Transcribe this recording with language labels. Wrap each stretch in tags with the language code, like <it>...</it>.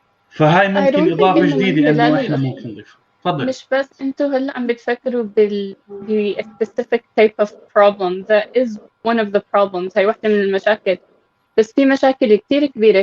<ar>فهاي ممكن إضافة جديدة إنه إحنا ممكن نضيفها. تفضل. مش بس أنتوا هلا عم بتفكروا</ar> <en>a specific type of problem that is one of the problems.</en> <ar>هاي واحدة من المشاكل، بس في مشاكل كتير كبيرة.</ar>